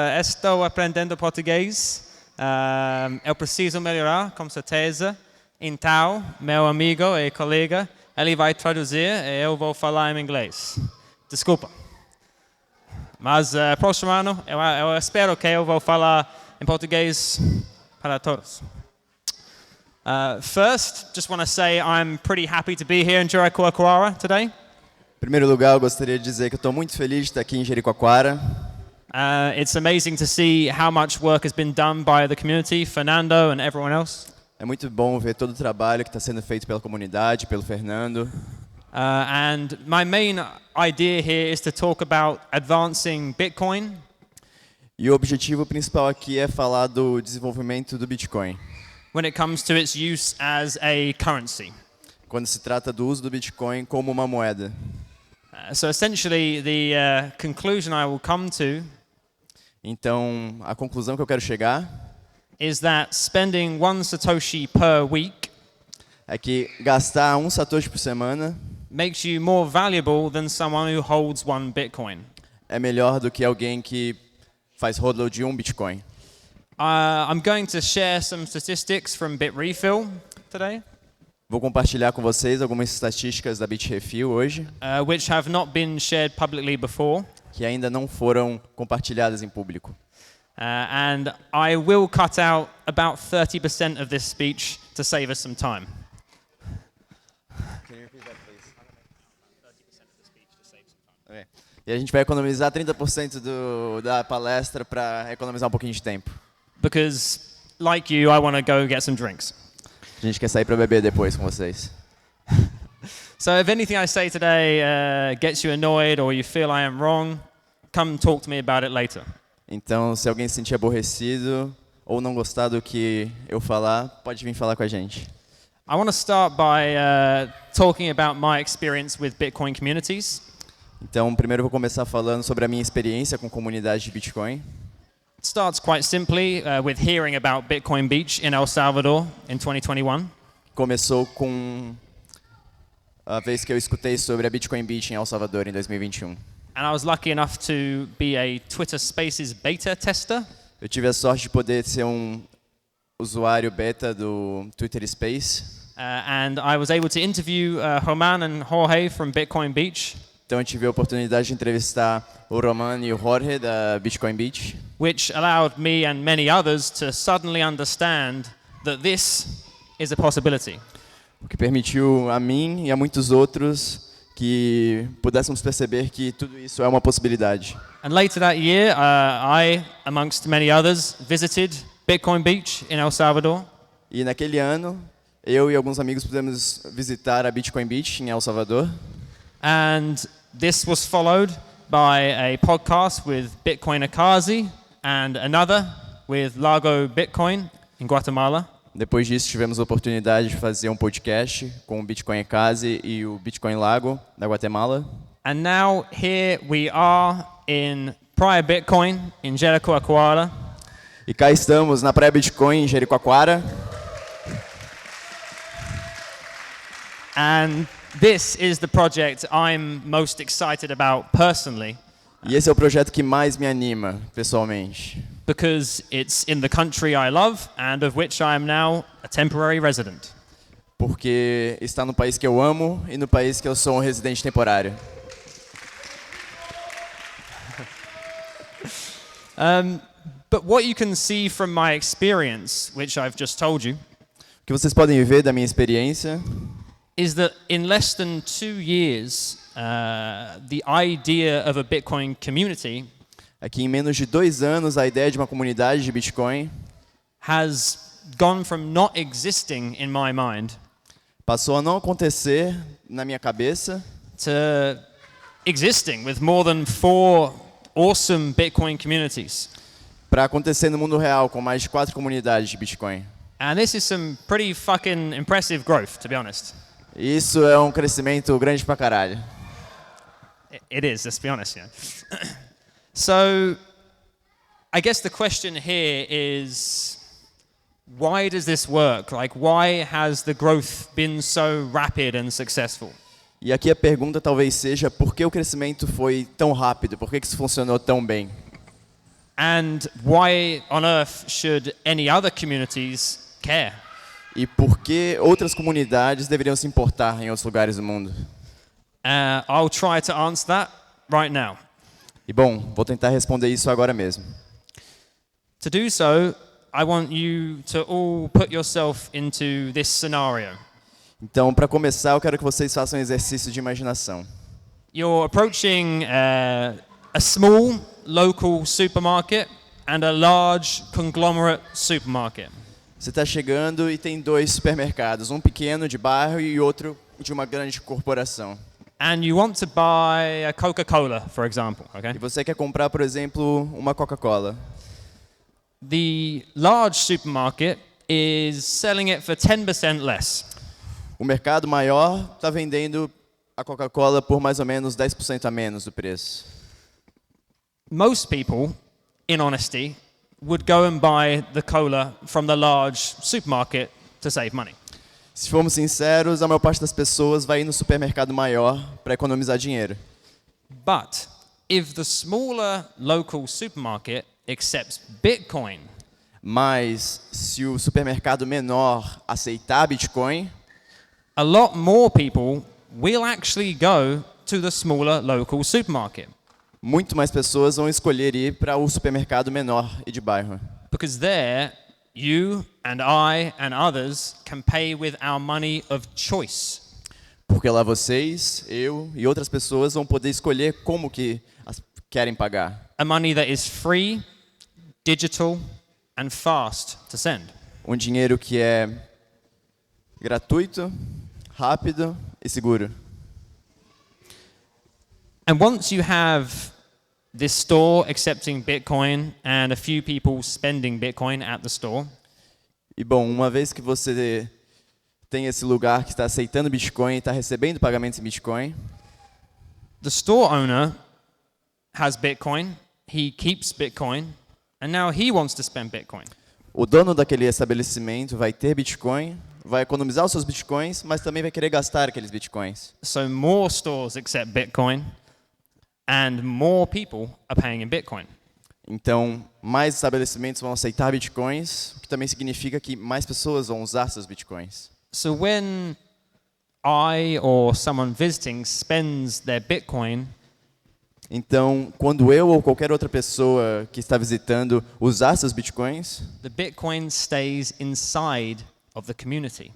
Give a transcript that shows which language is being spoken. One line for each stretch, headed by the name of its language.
Portuguese: Estou aprendendo português. Eu preciso melhorar, com certeza. Então, meu amigo e colega, ele vai traduzir e eu vou falar em inglês. Desculpa. Mas próximo ano, eu espero que eu vou falar em português para todos.
English: First, just want to say I'm pretty happy to be here in Jericoacoara today.
Portuguese: Em primeiro lugar, eu gostaria de dizer que eu estou muito feliz de estar aqui em Jericoacoara.
English: It's amazing to see how much work has been done by the community, Fernando and everyone else.
Portuguese: É muito bom ver todo o trabalho que está sendo feito pela comunidade, pelo Fernando.
English: And my main idea here is to talk about advancing Bitcoin.
Portuguese: E o objetivo principal aqui é falar do desenvolvimento do Bitcoin.
English: When it comes to its use as a currency.
Portuguese: Quando se trata do uso do Bitcoin como uma moeda.
English: So essentially the conclusion I will come to
Portuguese: Então, a conclusão que eu quero chegar
English: is that spending 1 Satoshi per week
Portuguese: é que gastar 1 Satoshi por semana
English: makes you more valuable than someone who holds 1 Bitcoin.
Portuguese: é melhor do que alguém que faz hodl de 1 Bitcoin.
English: I'm going to share some statistics from Bitrefill today,
Portuguese: Vou compartilhar com vocês algumas estatísticas da Bitrefill hoje,
English: which have not been shared publicly before.
Portuguese: que ainda não foram compartilhadas em público.
English: And I will cut out about 30% of this speech to save us some time.
Portuguese: E a gente vai economizar 30% da palestra para economizar um pouquinho de tempo.
English: Because, like you, I want to go get some drinks.
Portuguese: A gente quer sair para beber depois com vocês.
English: So if anything I say today gets you annoyed or you feel I am wrong, come talk to me about it later.
Portuguese: Então, se alguém se sentir aborrecido ou não gostar do que eu falar, pode vir falar com a gente.
English: I want to start by talking about my experience with Bitcoin communities.
Portuguese: Então, primeiro eu vou começar falando sobre a minha experiência com comunidade de Bitcoin.
English: It starts quite simply with hearing about Bitcoin Beach in El Salvador in 2021.
Portuguese: Começou com a vez que eu escutei sobre a Bitcoin Beach em El Salvador em 2021.
English: And I was lucky enough to be a Twitter Spaces beta tester.
Portuguese: Eu tive a sorte de poder ser um usuário beta do Twitter Space.
English: And I was able to interview Roman and Jorge from Bitcoin Beach,
Portuguese: Então eu tive a oportunidade de entrevistar o Roman e o Jorge da Bitcoin Beach,
English: which allowed me and many others to suddenly understand that this is a possibility.
Portuguese: o que permitiu a mim e a muitos outros que pudéssemos perceber que tudo isso é uma possibilidade.
English: And later that year, I, amongst many others, visited Bitcoin Beach in El Salvador.
Portuguese: E naquele ano, eu e alguns amigos pudemos visitar a Bitcoin Beach em El Salvador.
English: And this was followed by a podcast with Bitcoin Akazi and another with Largo Bitcoin in Guatemala.
Portuguese: Depois disso, tivemos a oportunidade de fazer um podcast com o Bitcoin Akazi e o Bitcoin Lago da Guatemala.
English: And now here we are in Praia Bitcoin in Jericoacoara.
Portuguese: E cá estamos na Praia Bitcoin em Jericoacoara.
English: And this is the project I'm most excited about personally,
Portuguese: E esse é o projeto que mais me anima, pessoalmente.
English: because it's in the country I love and of which I am now a temporary resident.
Portuguese: Porque está no país que eu amo e no país que eu sou um residente temporário.
English: But what you can see from my experience, which I've just told you,
Portuguese: O que vocês podem ver da minha experiência
English: is that in less than 2 years, the idea of a Bitcoin community
Portuguese: é que em menos de 2 anos a ideia de uma comunidade de Bitcoin
English: has gone from not existing in my mind
Portuguese: passou a não acontecer na minha cabeça
English: to existing with more than 4 awesome Bitcoin communities.
Portuguese: para acontecer no mundo real com mais de 4 comunidades de Bitcoin.
English: And this is some pretty fucking impressive growth, to be honest.
Portuguese: E isso é um crescimento grande pra caralho.
English: It is, let's be honest. So, I guess the question here is, why does this work? Like, why has the growth been so rapid and successful?
Portuguese: E aqui a pergunta talvez seja por que o crescimento foi tão rápido? Por que isso funcionou tão bem?
English: And why on earth should any other communities care?
Portuguese: E por que outras comunidades deveriam se importar em outros lugares do mundo?
English: I'll try to answer that right now.
Portuguese: E bom, vou tentar responder isso agora mesmo.
English: To do so, I want you to all put yourself into this scenario.
Portuguese: Então, para começar, eu quero que vocês façam um exercício de imaginação.
English: You're approaching a small local supermarket and a large conglomerate supermarket.
Portuguese: Você está chegando e tem dois supermercados, um pequeno de bairro e outro de uma grande corporação.
English: And you want to buy a Coca-Cola, for example, okay?
Portuguese: E você quer comprar, por exemplo, uma Coca-Cola.
English: The large supermarket is selling it for 10% less.
Portuguese: O mercado maior está vendendo a Coca-Cola por mais ou menos 10% a menos do preço.
English: Most people, in honesty, would go and buy the cola from the large supermarket to save money.
Portuguese: Se formos sinceros, a maior parte das pessoas vai no supermercado maior para economizar dinheiro.
English: But if the smaller local supermarket accepts Bitcoin,
Portuguese: Mas se o supermercado menor aceitar Bitcoin,
English: a lot more people will actually go to the smaller local supermarket.
Portuguese: muito mais pessoas vão escolher ir para o supermercado menor e de bairro.
English: Because there, you and I and others can pay with our money of choice.
Portuguese: Porque lá vocês, eu e outras pessoas vão poder escolher como que querem pagar.
English: A money that is free, digital, and fast to send.
Portuguese: Um dinheiro que é gratuito, rápido e seguro.
English: And once you have this store accepting Bitcoin and a few people spending Bitcoin at the store,
Portuguese: E bom, uma vez que você tem esse lugar que está aceitando Bitcoin e está recebendo pagamentos em Bitcoin,
English: the store owner has Bitcoin, he keeps Bitcoin, and now he wants to spend Bitcoin.
Portuguese: o dono daquele estabelecimento vai ter Bitcoin, vai economizar os seus Bitcoins, mas também vai querer gastar aqueles Bitcoins.
English: So more stores accept Bitcoin and more people are paying in Bitcoin.
Portuguese: Então, mais estabelecimentos vão aceitar Bitcoins, o que também significa que mais pessoas vão usar seus Bitcoins.
English: So when I or someone visiting spends their Bitcoin,
Portuguese: Então, quando eu ou qualquer outra pessoa que está visitando usar seus Bitcoins,
English: the Bitcoin stays inside of the community.